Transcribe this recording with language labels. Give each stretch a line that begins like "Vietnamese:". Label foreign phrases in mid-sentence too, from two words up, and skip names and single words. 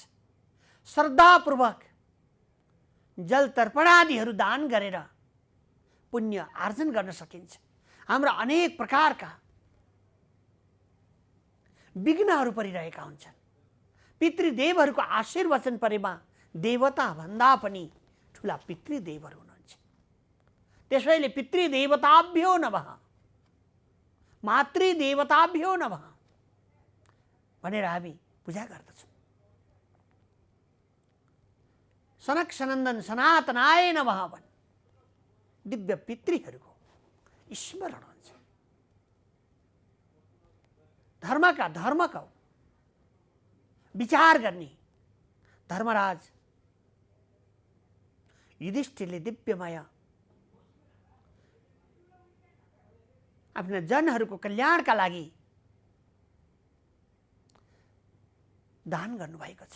Nepali: श्रद्धापूर्वक जल तर्पणादिहरू दान गरेर पुण्य आर्जन गर्न सकिन्छ। हाम्रा अनेक प्रकारका विघ्नहरू परिरहेका हुन्छन्। पितृदेवहरूको आशीर्वचन परेमा देवता भन्दा पनि ठुला पितृदेवहरू हुनुहुन्छ। त्यसैले
Sanskrit: पितृदेवताभ्यो नमः मातृदेवताभ्यो नमः
Nepali: भनेर हामी पूजा गर्दछौँ। सनक सनन्दन
Sanskrit: सनातनाय नमः
Nepali: भन् दिव्य पितृहरूको स्मरण हुन्छ। धर्मका विचार गर्ने धर्मराज युधिष्ठिरले दिव्यमय आफ्ना जनहरूको कल्याणका लागि दान गर्नुभएको छ।